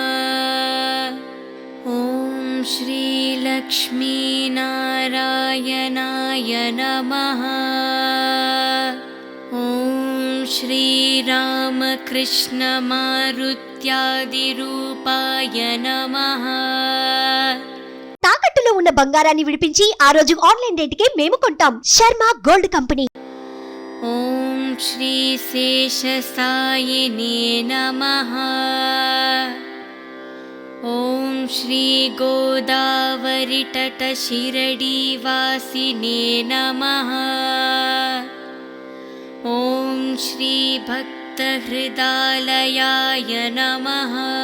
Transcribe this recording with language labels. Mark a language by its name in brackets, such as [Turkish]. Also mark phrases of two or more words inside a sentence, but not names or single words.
[Sanskrit] ॐ श्री लक्ष्मीनारायणाय नमः। ॐ श्री रामकृष्णमारुत्यादिरूपाय नमः। [Telugu] తాకట్టులో ఉన్న బంగారాన్ని విడిపించి ఆ రోజు ఆన్లైన్ రేటుకే మేము కొంటాం. శర్మ గోల్డ్ కంపెనీ. [Sanskrit] ॐ श्री शेषसायिने नमः। ॐ श्री गोदावरितटशिरडीवासिने नमः। ॐ श्री भक्तहृदालयाय नमः।